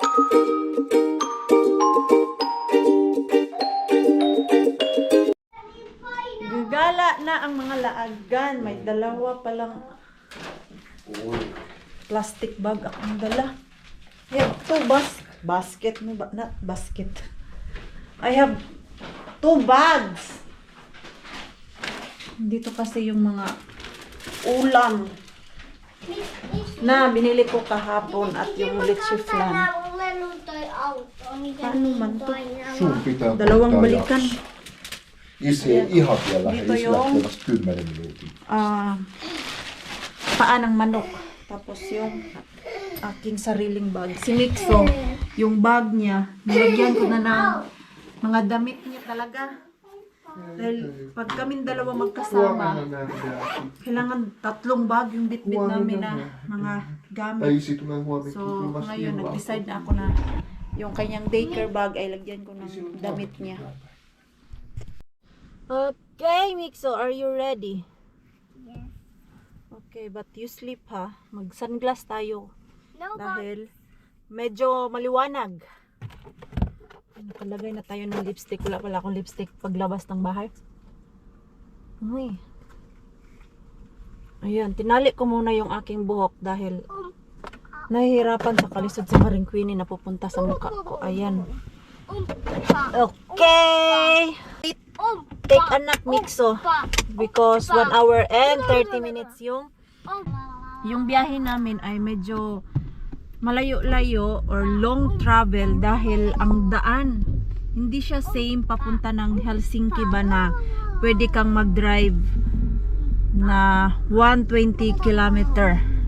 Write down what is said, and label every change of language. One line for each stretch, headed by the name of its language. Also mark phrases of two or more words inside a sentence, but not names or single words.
Filipino: Gagala na ang mga laagan. May dalawa palang
English: plastic bag
Filipino: akong dala.
English: I have two basket. No, not basket. I have 2 bags.
Filipino: Dito kasi yung mga ulam na binili ko kahapon at yung litchi flan. Paano man to?
Finnish: Sun pitää
Filipino: Dalawang
Finnish: ottaa
Filipino: balikan.
Finnish: jakso. Isi ei ihan vielä lähde,
Filipino: Dito
Finnish: isi
Filipino: yung-
Finnish: lähtee vasta 10 minuutin.
Filipino: Paa ng manok. Tapos yung aking sariling bag. Si Mixo, yung bag niya, nilagyan ko na ng mga damit niya talaga. Dahil pag kaming dalawa magkasama, kailangan 3 bag yung bitbit namin na mga gamit.
Finnish: Ei isi tulee huomenna.
Filipino: So, ngayon, nag-decide na ako na yung kanyang
English: daycare bag
Filipino: ay lagyan ko ng damit niya.
English: Okay, Mixo, are you ready? Yes. Okay, but you sleep ha.
Filipino: Mag-sunglass tayo.
English: No,
Filipino: Dahil medyo maliwanag. Nakalagay na tayo ng lipstick. Wala pala akong lipstick paglabas ng bahay. Uy. Ayan, tinali ko muna yung aking buhok dahil nahihirapan sa kalisod si Maring Queenie na pupunta sa mukha ko. Ayan. Okay!
English: Take a nap, Mixo. Because 1 hour and 30 minutes
Filipino: yung biyahe namin ay medyo malayo-layo or
English: long travel
Filipino: dahil ang daan hindi siya same papunta ng Helsinki ba na pwede kang mag-drive na 120 kilometer.